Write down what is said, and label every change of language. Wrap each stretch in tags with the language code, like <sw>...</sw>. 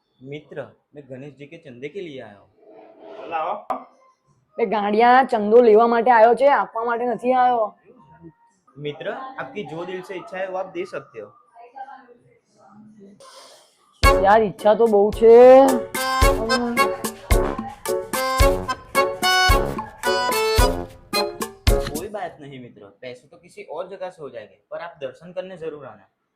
<hi>मित्र मैं गणेश जी के चंदे के लिए आया हूँ।</hi> <gu>લાવો. એ ગાંડિયા ચંદો લેવા માટે આવ્યો છે, આપવા માટે નથી આવ્યો.</gu> <hi>मित्र आपकी जो दिल से इच्छा है वो आप दे सकते हो।</hi> <gu>યાર ઈચ્છા તો બહુ છે.</gu> <hi>कोई बात नहीं मित्र, पैसे तो किसी और जगह से हो जाएंगे, पर आप दर्शन करने जरूर आना।</hi>